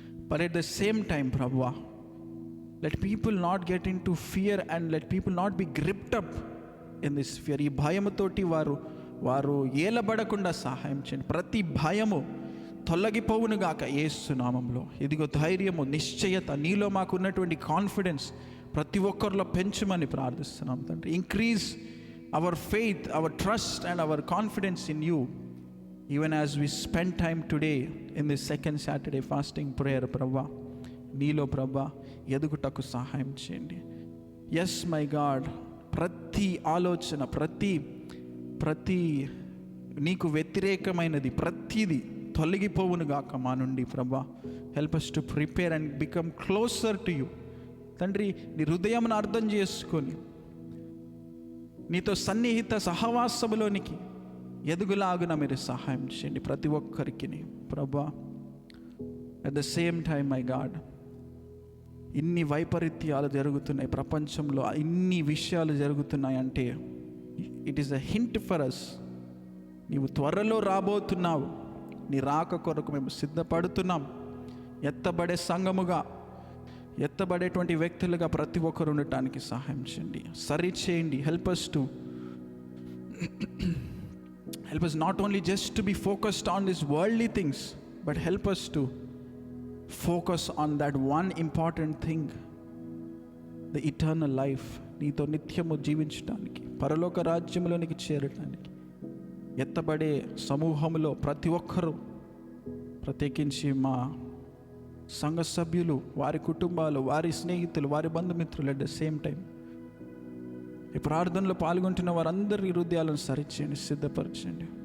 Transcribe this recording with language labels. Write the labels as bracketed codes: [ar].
[en] But at the same time ప్రభువా, let people not get in to fear and let people not be gripped up in this fear. [te] ఈ భయముతోటి వారు ఏలబడకుండా సహాయం చేయండి. ప్రతి భయము తొలగిపోవునుగాక యేసు నామములో. ఇదిగో ధైర్యము, నిశ్చయత, నీలో మాకు ఉన్నటువంటి కాన్ఫిడెన్స్ ప్రతి ఒక్కరిలో పెంచమని ప్రార్థిస్తున్నాం తండ్రి. [en] Increase our faith, our trust and our confidence in you, even as we spend time today in this second Saturday fasting prayer. [te] Prabha, నీలో ప్రభా ఎదుగుటకు సహాయం చేయండి. [en] yes my God, [te] ప్రతి ఆలోచన, ప్రతి నీకు వ్యతిరేకమైనది ప్రతిదీ తొలగిపోవునుగాక మా నుండి ప్రభా. [en] Help us to prepare and become closer to you. [te] తండ్రి, నీ హృదయమును అర్థం చేసుకొని నీతో సన్నిహిత సహవాసములోనికి ఎదుగులాగున మీరు సహాయం చేయండి ప్రతి ఒక్కరికి ప్రభా. [en] at the same time my God, [te] ఇన్ని వైపరీత్యాలు జరుగుతున్నాయి ప్రపంచంలో, ఇన్ని విషయాలు జరుగుతున్నాయి అంటే [en] It is a hint for us. [te] నీవు త్వరలో రాబోతున్నావు. నీ రాక కొరకు మేము సిద్ధపడుతున్నాం. ఎత్తబడే సంఘముగా, ఎత్తబడేటువంటి వ్యక్తులుగా ప్రతి ఒక్కరు ఉండటానికి సహాయం చేయండి, సరి చేయండి. [en] Help us not only just to be focused on these worldly things, but help us to focus on that one important thing, the eternal life. [te] నీతో నిత్యము జీవించడానికి, పరలోక రాజ్యంలోనికి చేరడానికి. ఎత్తబడే సమూహంలో ప్రతి ఒక్కరూ, ప్రత్యేకించి మా సంఘ సభ్యులు, వారి కుటుంబాలు, వారి స్నేహితులు, వారి బంధుమిత్రులు, [en] at the same time [te] ఈ ప్రార్థనలో పాల్గొంటున్న వారందరి హృదయాలను సరిచేయండి, సిద్ధపరచండి.